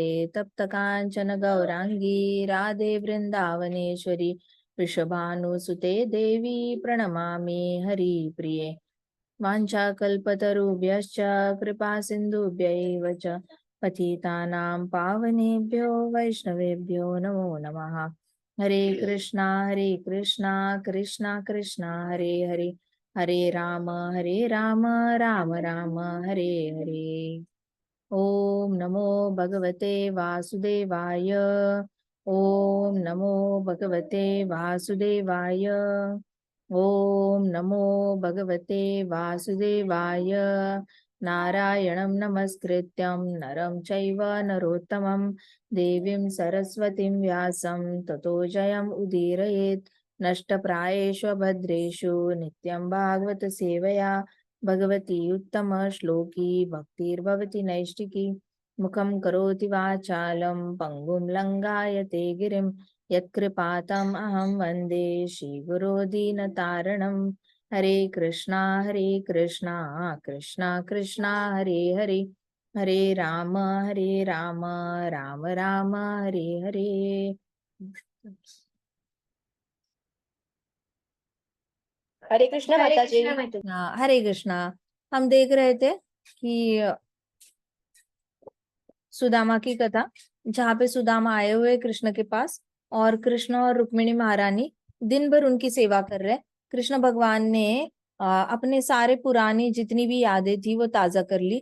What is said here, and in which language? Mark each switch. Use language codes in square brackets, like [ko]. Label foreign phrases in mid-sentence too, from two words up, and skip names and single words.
[sa] तप्त कांचन गौरांगी राधे वृंदावनेश्वरी, वृषभानुसुते देवी प्रणमामि हरिप्रिये। वाञ्छाकल्पतरुभ्यश्च कृपा सिन्धुभ्यैव च पतितानां पावनेभ्यो वैष्णवेभ्यो नमो नमः। हरे कृष्णा कृष्णा कृष्णा हरे हरे, हरे राम राम राम हरे हरे। ओम नमो भगवते वासुदेवाय, ओम नमो भगवते वासुदेवाय, ओम नमो भगवते वासुदेवाय। नारायणं नमस्कृत्यं नरं चैव नरोत्तमं, देवीं सरस्वतीं व्यासं ततो जयम् उदीरयेत्। नष्टप्रायेषु भद्रेषु नित्यं भागवत सेवया भगवती उत्तम श्लोकी भक्तिर्भवति नैष्टिकी मुखं करोति वाचालं पंगुं लंघायते गिरिं यत्कृपातम् अहं वन्दे श्रीगुरो दीनतारणं हरे कृष्णा कृष्णा कृष्णा हरे हरे हरे राम राम राम हरे हरे। [hi] हरे कृष्णा माता जी। हरे कृष्णा। हम देख रहे थे कि सुदामा की कथा, जहाँ पे सुदामा आए हुए कृष्ण के पास और कृष्ण और रुक्मिणी महारानी दिन भर उनकी सेवा कर रहे। कृष्ण भगवान ने अपने सारे पुरानी जितनी भी यादें थी वो ताजा कर ली।